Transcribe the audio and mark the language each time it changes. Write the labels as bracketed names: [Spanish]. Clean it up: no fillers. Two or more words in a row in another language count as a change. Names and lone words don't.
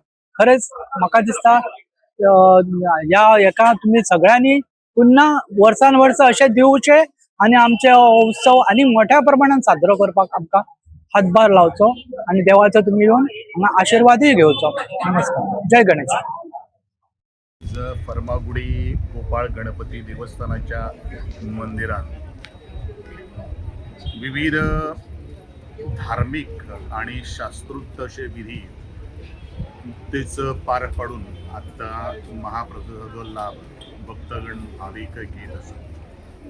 [Konkani] खरेंच म्हाका दिसता हेका तुम्ही सगळ्यांनी पुन्हा वर्सान वर्स अशे दिवचे आणि आमचे उत्सव आणि मोठ्या प्रमाणात साजरो करपाक आमकां हातभार लावचो आणि देवाचो तुम्ही येवन हांगा आशीर्वादय घेवचो. नमस्कार. जय गणेश. [Marathi] फर्मागुडी गोपाळ गणपती देवस्थानाच्या मंदिरात विविध धार्मिक आणि शास्त्रोक्त असे विधी नुकतेच पार पाडून आता महाप्रसादाचा लाभ भक्तगण भाविक घेत असतात.